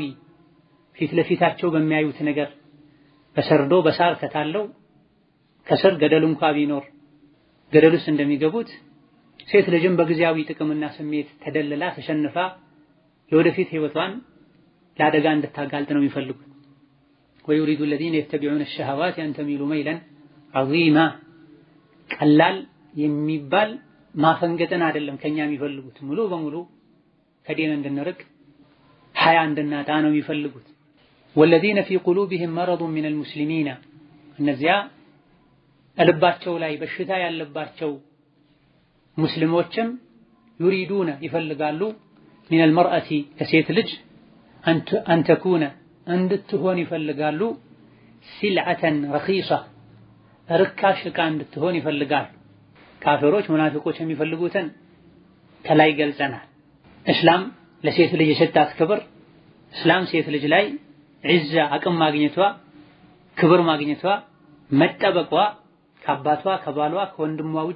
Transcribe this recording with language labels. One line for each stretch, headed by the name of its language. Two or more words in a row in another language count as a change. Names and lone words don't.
Amharic: ፊት ለፊታቸው በሚያዩት ነገር በሰርዶ በሳር ከታለው ከስር ገደል እንኳ ቢኖር ገደል ውስጥ እንደሚገቡት ሴት ልጅም በጊዜያዊ ጥቅምና ስሜት ተደልላ ተሸንፋ የወደፊት ህይወቷን ለአደጋ እንድታጋልጥ ነው የሚፈልጉት።
Arabic: ويريد الذين يتبعون الشهوات أن تميلوا ميلا عظيما
Amharic: ቀላል የሚባል ማፈንገጥን አይደለም ከኛ የሚፈልጉት፣ ሙሉ በሙሉ ከዲን እንድንርቅ ሐያ እንድናጣ ነው የሚፈልጉት።
Arabic: والذين في قلوبهم مرض من المسلمين
Amharic: እነዚያ ልባቸው ላይ በሽታ ያለባቸው ሙስሊሞችም يريدون ይፈልጋሉ
Arabic: من المرأة
Amharic: ከሴት ልጅ
Arabic: أن تكون
Amharic: እንድትሆን ይፈልጋሉ
Arabic: سلعة رخيصة
Amharic: ርካሽ ዕቃ እንድትሆን ይፈልጋሉ። ካፊሮች ሙናፊቆች የሚፈልጉትን ከላይ ገልጸናል። እስላም ለሴት ልጅ የሰጣት ክብር፣ እስላም ሴት ልጅ ላይ ዒዛ አቅም ማግኘቷ፣ ክብር ማግኘቷ፣ መጠበቋ ከአባቷ ከባሏ ከወንድሟ ውጪ